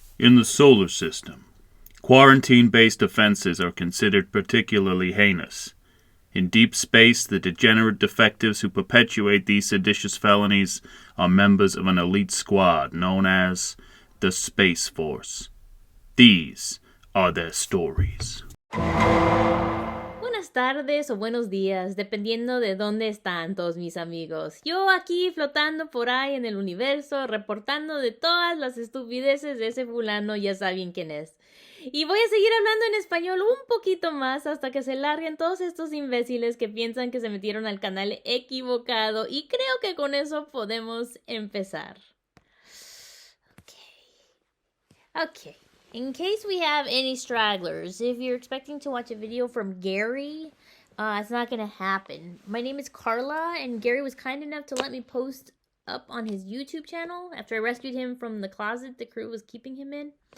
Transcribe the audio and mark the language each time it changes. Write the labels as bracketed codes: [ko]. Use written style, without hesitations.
[en] In the solar system, quarantine-based offenses are considered particularly heinous. In deep space, the degenerate defectives who perpetuate these seditious felonies are members of an elite squad known as the Space Force. These are their stories. [es] Buenas tardes o buenos días, dependiendo de dónde están todos mis amigos. Yo aquí flotando por ahí en el universo, reportando de todas las estupideces de ese fulano, ya saben quién es. Y voy a seguir hablando en español un poquito más hasta que se larguen todos estos imbéciles que piensan que se metieron al canal equivocado, y creo que con eso podemos empezar. [en] Okay. In case we have any stragglers, if you're expecting to watch a video from Gary, it's not going to happen. My name is Carla, and Gary was kind enough to let me post up on his YouTube channel after I rescued him from the closet the crew was keeping him in.